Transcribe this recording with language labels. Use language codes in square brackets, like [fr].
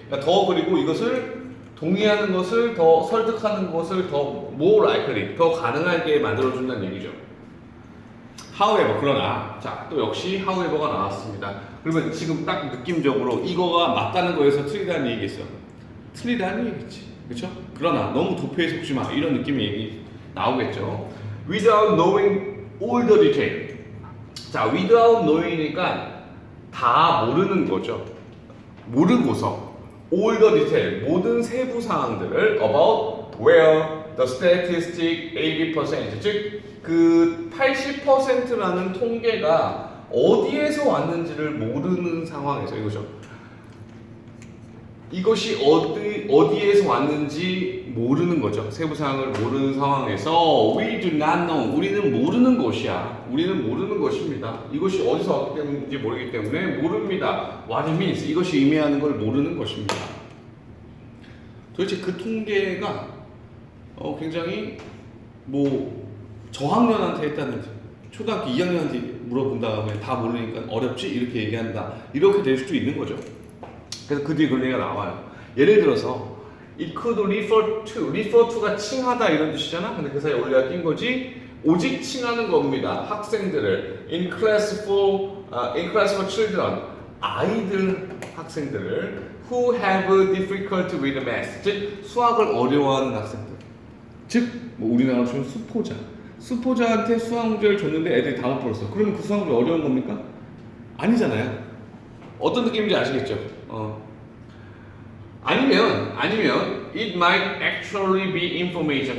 [ko] 그러니까 더 그리고 이것을 동의하는 것을 더 설득하는 것을 더 [en] more likely, [ko] 더 가능하게 만들어준다는 얘기죠. however, 그러나 자, 또 역시 however가 나왔습니다. 그러면 지금 딱 느낌적으로 이거가 맞다는 거에서 틀리다는 얘기겠어. 틀리다는 얘기겠지. 그렇죠? 그러나 너무 도표에 속지 마. 이런 느낌의 얘기 나오겠죠. [en] without knowing all the detail. 자, without knowing이니까 [ko] 다 모르는 거죠. 모르고서 [en] all the detail, [ko] 모든 세부 사항들을 [en] about where the statistic [ko] 80%, 즉 그 80%라는 통계가 어디에서 왔는지를 모르는 상황에서 이것이 어디에서 왔는지 모르는 거죠. 세부 사항을 모르는 상황에서 [en] we do not know, [ko] 우리는 모르는 것이야. 우리는 모르는 것입니다. 이것이 어디서 왔기 때문인지 모르기 때문에 모릅니다. [en] What it means, [ko] 이것이 의미하는 걸 모르는 것입니다. 도대체 그 통계가 굉장히 뭐 저학년한테 했다는지 초등학교 2학년한테 물어본 다음에 다 모르니까 어렵지? 이렇게 얘기한다. 이렇게 될 수도 있는 거죠. 그래서 그 뒤에 그런 얘기가 나와요. 예를 들어서 [en] it could refer to [ko] 가 칭하다 이런 뜻이잖아. 근데 그 사이에 올려야 낀 거지. 오직 칭하는 겁니다. [en] 학생들을 in class for children, [ko] 아이들 학생들을 [en] who have difficulty with math, [ko] 즉 수학을 어려워하는 학생들. 즉 뭐 우리나라처럼 수포자한테 수학 문제를 줬는데 애들이 다 못 풀었어. 그러면 그 수학 문제 어려운 겁니까? 아니잖아요. 어떤 느낌인지 아시겠죠? [en] 아니면 it might actually be information.